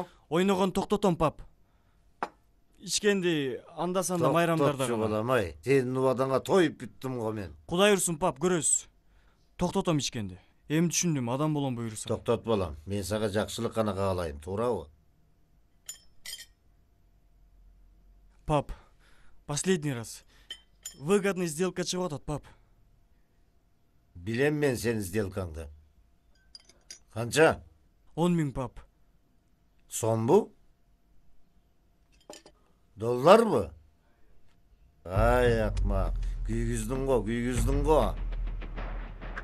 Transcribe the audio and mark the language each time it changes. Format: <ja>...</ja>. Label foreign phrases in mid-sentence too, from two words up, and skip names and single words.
<ky>Ойногон токтотом, пап. Ичкенди анда санда майрамдарда гана. Токтотчу сенин убадаңа тоюп бүттүм го мен. Кудай урсун, пап, көрөсүз. Токтотом ичкенди. Эми түшүндүм, адам болом буйрса. Токтот балам, мен сага жакшылык гана каалайм, туурабы?</ky> <ru>Пап, последний раз. Выгодный сделка</ru> <ky>чыгып атат, пап. Билем мен сенин сделкаңды. Канча? 10 000, пап. Сомбу? Долларбы? Ай акмак, күйгүздүң го.</ky>